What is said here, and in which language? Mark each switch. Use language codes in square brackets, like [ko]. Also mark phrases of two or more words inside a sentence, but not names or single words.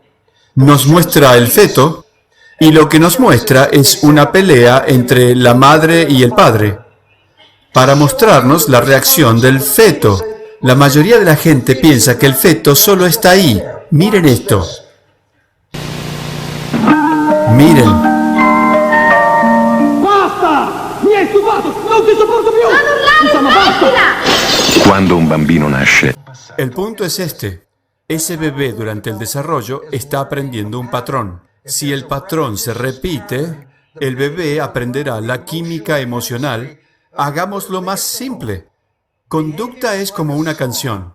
[es] Nos muestra el feto y lo que nos muestra es una pelea entre la madre y el padre para mostrarnos la reacción del feto. La mayoría de la gente piensa que el feto solo está ahí. Miren esto. Miren. [it] Basta! Mi hai stufato! Non ti sopporto più! Non urlare, smettila! Quando un bambino nasce, [es] El punto es este. Ese bebé durante el desarrollo está aprendiendo un patrón. Si el patrón se repite, el bebé aprenderá la química emocional. Hagámoslo más simple. Conducta es como una canción.